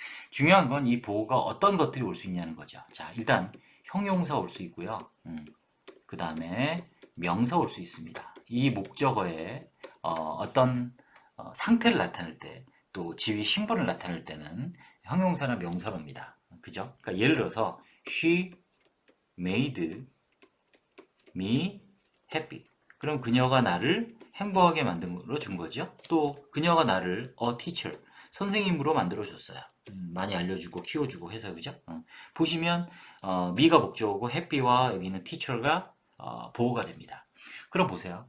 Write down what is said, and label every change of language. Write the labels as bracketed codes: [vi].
[ko] 중요한 건 이 보어가 어떤 것들이 올 수 있냐는 거죠. 자, 일단 형용사 올 수 있고요. 그 다음에 명사 올 수 있습니다. 이 목적어에 어떤 상태를 나타낼 때, 또 지위 신분을 나타낼 때는 형용사나 명사로 옵니다. 그죠? 그러니까 예를 들어서 [en] she made me happy. [ko] 그럼 그녀가 나를 행복하게 만들어 준 거죠. 또 그녀가 나를 [en] a teacher, [ko] 선생님으로 만들어 줬어요. 많이 알려주고 키워주고 해서 그죠? 보시면 me가 목적어고 happy와 여기는 teacher가 보호가 됩니다. 그럼 보세요.